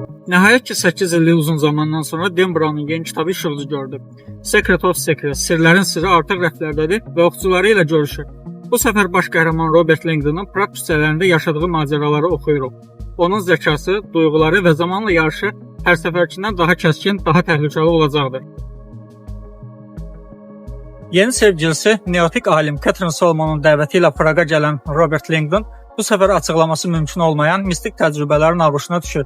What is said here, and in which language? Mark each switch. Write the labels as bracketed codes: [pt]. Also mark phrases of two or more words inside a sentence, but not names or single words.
[az] Nəhayət ki, 8 illik uzun zamandan sonra Dan Brown'un yeni kitabı işıq üzü gördü. Secret of Secrets, Sirlərin sirri artıq rəflərdədir və oxucuları ilə görüşür. Bu səfər baş qəhrəman Robert Langdon'un Prag küçələrində yaşadığı macəraları oxuyuruq. Onun zəkası, duyğuları və zamanla yarışı hər səfərkindən daha kəskin, daha təhlükəli olacaqdır. Yeni sevgilisi, neotik alim Catherine Solomon'un dəvəti ilə Praga gələn Robert Langdon bu səfər açıqlaması mümkün olmayan mistik təcrübələrin ağuşuna düşür.